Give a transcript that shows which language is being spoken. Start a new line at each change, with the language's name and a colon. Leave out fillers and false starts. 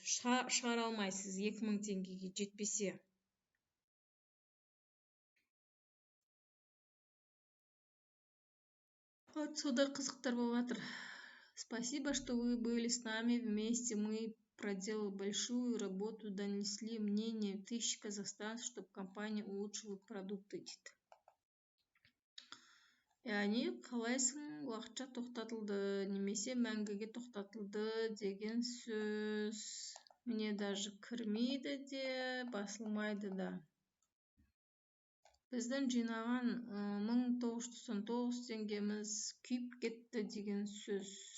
Kazakh: Шығара алмайсыз 2000 теңгеге жетпесе.
Russian: Отсюда
Kazakh: қызықтар болып жатыр.
Russian: Спасибо, что вы были с нами вместе. Мы проделали большую работу, донесли мнение 1000 казахстанцев, чтобы компания улучшила продукты
Kazakh: дейді. Яғни қалайсың уақытша тоқтатылды, немесе мәңгіге тоқтатылды деген сөз.
Russian: Мне даже
Kazakh: кірмейді де, басылмайды да. Біздің жинаған 1999 теңгеміз күйіп кетті деген сөз.